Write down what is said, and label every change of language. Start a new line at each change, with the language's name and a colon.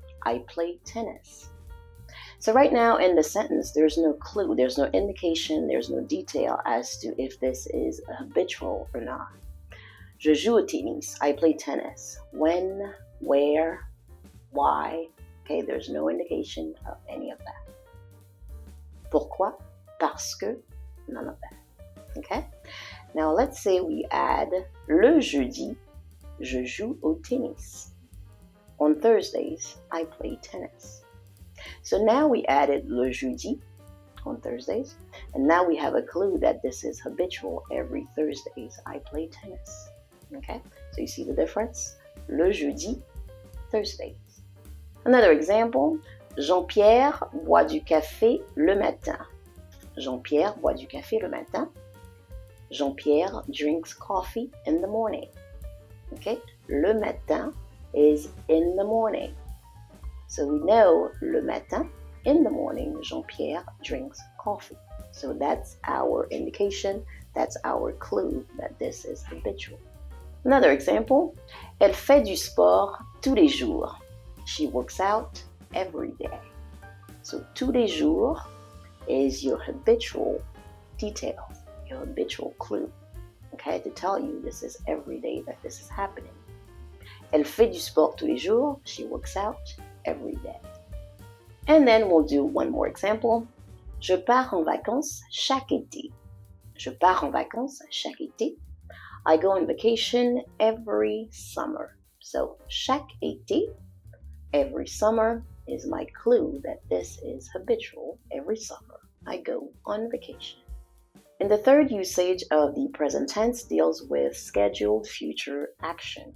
English: I play tennis. So right now in the sentence, there's no clue, there's no indication, there's no detail as to if this is habitual or not.
French: Je joue au tennis.
English: I play tennis. When, where, why. Okay, there's no indication of any of that.
French: Pourquoi? Parce que.
English: None of that. Okay? Now let's say we add
French: le jeudi, je joue au tennis.
English: On Thursdays, I play tennis. So now we added
French: le jeudi
English: on Thursdays, and now we have a clue that this is habitual. Every Thursdays I play tennis. Okay, so you see the difference?
French: Le jeudi,
English: Thursdays. Another example, Jean-Pierre
French: boit du café le matin. Jean-Pierre boit du café le matin.
English: Jean-Pierre drinks coffee in the morning. Okay,
French: le matin
English: is in the morning. So we know
French: le matin,
English: in the morning, Jean-Pierre drinks coffee. So that's our indication, that's our clue that this is habitual. Another example,
French: elle fait du sport tous les jours.
English: She works out every day. So
French: tous les jours
English: is your habitual detail, your habitual clue. Okay, to tell you this is every day that this is happening.
French: Elle fait du sport tous les jours.
English: She works out every day. And then we'll do one more example.
French: Je pars en vacances chaque été. Je pars en vacances chaque été.
English: I go on vacation every summer. So
French: chaque été,
English: every summer, is my clue that this is habitual. Every summer, I go on vacation. And the third usage of the present tense deals with scheduled future actions.